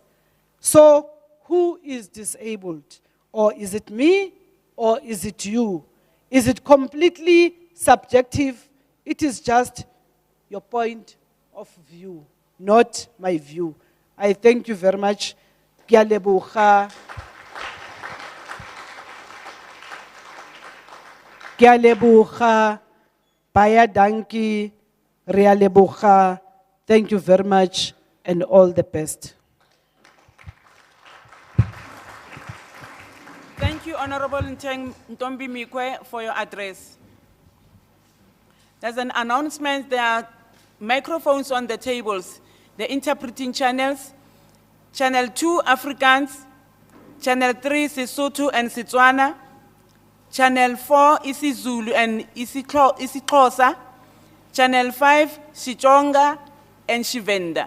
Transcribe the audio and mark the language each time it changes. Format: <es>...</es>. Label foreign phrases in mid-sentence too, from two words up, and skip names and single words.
<en>So, who is disabled? Or is it me, or is it you? Is it completely subjective? It is just your point of view, not my view. I thank you very much.</en> <nso>Ke a leboga. Ke a leboga.</nso> <af>Baya danki.</af> <nso>Re a leboga.</nso> <en>Thank you very much and all the best. Thank you, Honorable Ntombi Mikwe, for your address. There's an announcement. There are microphones on the tables. The interpreting channels, Channel 2 Afrikaans, Channel 3 Sesotho and Setswana, Channel 4 isiZulu and isiXhosa, Channel 5 Xitsonga and Shivenda.</en>